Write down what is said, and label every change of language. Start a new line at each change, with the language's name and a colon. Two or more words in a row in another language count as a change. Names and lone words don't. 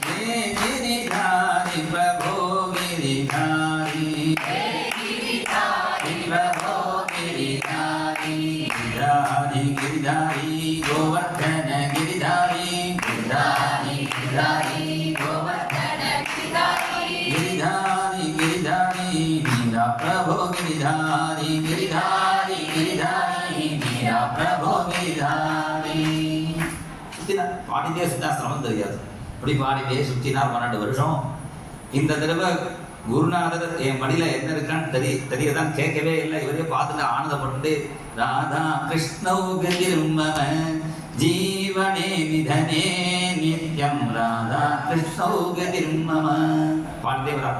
Hindi: प्रभो गिरिधारी प्रभो गिरिधारी गिरिधारी गिरिधारी गोवर्धन गिरिधारी गिरिधारी गिरिधारी गोवर्धन गिरिधारी गिरिधारी मीरा प्रभो गिरिधारी गिरिधारी गिरिधारी मीरा प्रभो गिरिधारी சுத்தினார்.
Tamil: பாடிட்டே சுத்தா சிரமம் தெரியாது. அப்படி பாடிட்டே சுத்தினார் 12 வருஷம். இந்த தடவை குருநாதர் என் மடியில என்ன இருக்கான்னு தெரியதான் கேட்கவே இல்லை. இவரே பார்த்துட்டு ஆனந்தப்பட்டு
Sanskrit: राधा कृष्णौ गतिर्मम जीवने निधने नित्यं राधा कृष्णौ गतिर्मम
Tamil: பாடிட்டே வரார்.